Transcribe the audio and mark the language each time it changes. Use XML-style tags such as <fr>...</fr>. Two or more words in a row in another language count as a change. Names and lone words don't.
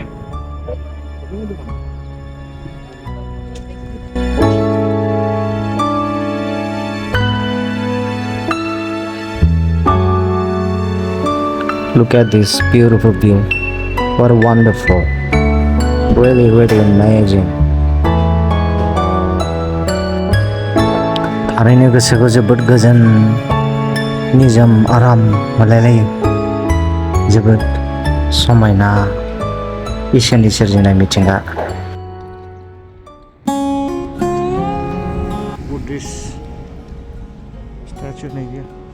<en>Look at this beautiful view. What a wonderful. Really, really amazing.</en> <brx>थारैनो गोसोखौ जोबोद गोजोन निजोम आराम मोनलायलायो. जोबोद समायना इसोरनि सोरजिनाय मिथिंगा. बुद्धिस्ट स्टेचु नायो.</brx>